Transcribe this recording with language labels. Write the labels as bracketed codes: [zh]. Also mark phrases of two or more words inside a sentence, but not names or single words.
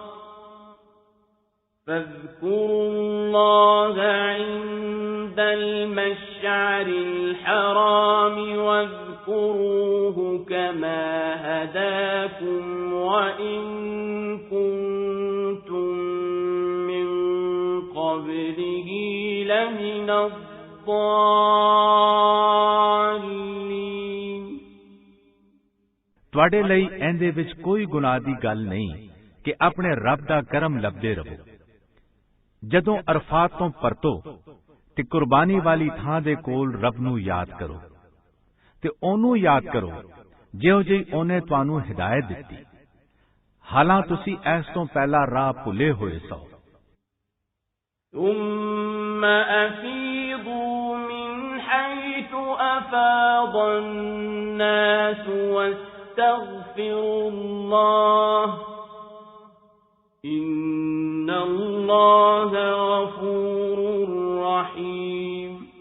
[ar] واذكروه كما هداكم وإن كنتم من قبله لمن الضالين। [pa] تہاڈے لئی ایندے وچ کوئی گناہ دی گل نہیں کہ اپنے رب دا کرم لبھدے رہو. جدوں عرفات تو پرتو تے قربانی والی تھاں دے کول رب نوں یاد کرو تے اونوں یاد کرو جیہو جی اونے تہانوں ہدایت دتی، حالاں تسی ایس تو پہلا راہ بھلے ہوئے سو. [ar] ثم أفيضوا من حيث أفاض الناس واستغفروا الله إن الله غفور رحيم।